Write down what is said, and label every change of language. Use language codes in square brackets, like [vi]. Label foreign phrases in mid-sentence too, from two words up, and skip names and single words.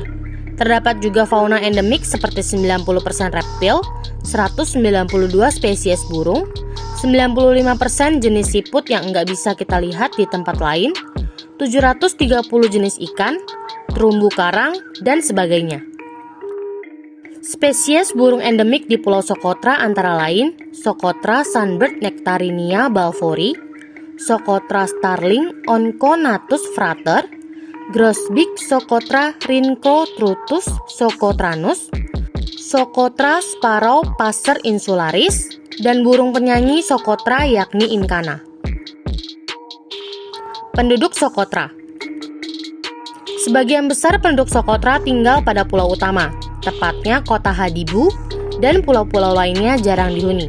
[id] Terdapat juga fauna endemik seperti 90% reptil, 192 spesies burung, 95% jenis siput yang nggak bisa kita lihat di tempat lain, 730 jenis ikan, terumbu karang, dan sebagainya. Spesies burung endemik di Pulau Socotra antara lain Socotra sunbird Nectarinia balfouri, Socotra starling Onconatus frater, Grosbeak Socotra rhynchotruthus socotranus, Socotra sparrow passer insularis, dan burung penyanyi Socotra yakni incana. Penduduk Socotra. Sebagian besar penduduk Socotra tinggal pada pulau utama, tepatnya kota Hadibu, dan pulau-pulau lainnya jarang dihuni.